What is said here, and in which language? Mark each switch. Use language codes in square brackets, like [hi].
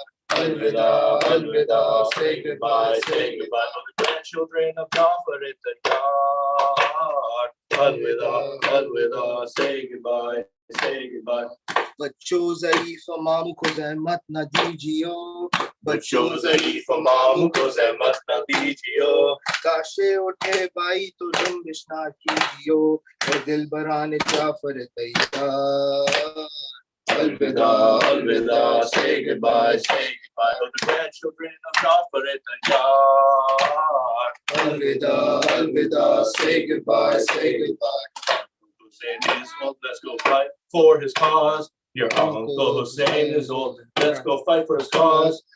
[hi] Alvida, Alvida, [en] say goodbye, say goodbye. For the grandchildren of Jafar at the yard. [hi] Alvida, Alvida, [en] say goodbye, say goodbye. [hi] बच्चों ज़ईफ़ मामू को ज़हमत न दीजियो बच्चों ज़ईफ़ मामू को ज़हमत न दीजियो काशे उठे भाई तो जुम्बिश ना कीजियो ए दिल बराने जाफर तैयार Alvida, Alvida, [en] say goodbye, say goodbye. For the grandchildren of Jafar at the yard. [hi] Alvida, Alvida, [en] say goodbye, say goodbye. Hussein is old, let's go fight for his cause. Your uncle Hussein is old, let's go fight for his cause.